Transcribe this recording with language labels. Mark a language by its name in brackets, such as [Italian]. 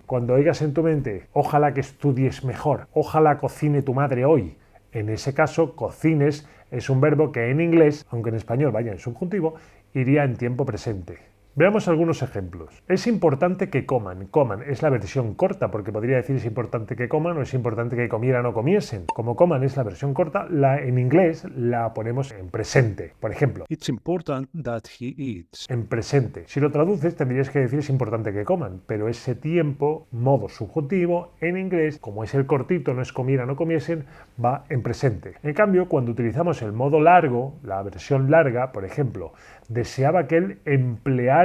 [Spanish] Cuando oigas en tu mente, ojalá que estudies mejor, ojalá cocine tu madre hoy, en ese caso, cocines es un verbo que en inglés, aunque en español vaya en subjuntivo, iría en tiempo presente. Veamos algunos ejemplos. Es importante que coman. Coman es la versión corta, porque podría decir es importante que coman o es importante que comieran o comiesen. Como coman es la versión corta, en inglés la ponemos en presente. Por ejemplo, [English] It's important that he eats. [Spanish] en presente. Si lo traduces tendrías que decir es importante que coman, pero ese tiempo, modo subjuntivo, en inglés, como es el cortito, no es comieran o comiesen, va en presente. En cambio, cuando utilizamos el modo largo, la versión larga, por ejemplo, deseaba que él empleara